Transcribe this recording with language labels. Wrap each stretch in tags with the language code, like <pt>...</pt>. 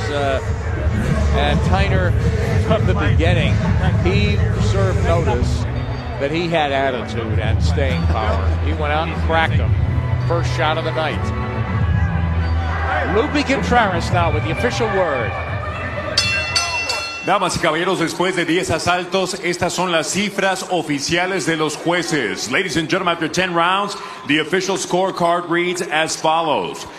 <en>And Tyner, from the beginning, he served notice that he had attitude and staying power. He went out and cracked him. First shot of the night. Lupi Contreras now with the official word.</en> <es>Damas y caballeros, después de 10 asaltos, estas son las cifras oficiales de los jueces.</es> <en>Ladies and gentlemen, after 10 rounds, the official scorecard reads as follows.</en>